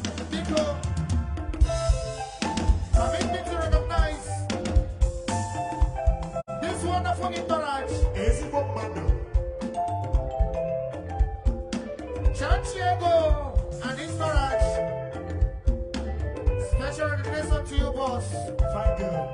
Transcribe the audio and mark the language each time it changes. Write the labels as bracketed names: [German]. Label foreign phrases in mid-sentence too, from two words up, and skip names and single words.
[Igbo] Biko, [English] permit me to recognize this wonderful entourage. [Igbo] Ezigbo mmadụ. [English] Chanchiego and entourage. Special recognition to you, boss. Thank you.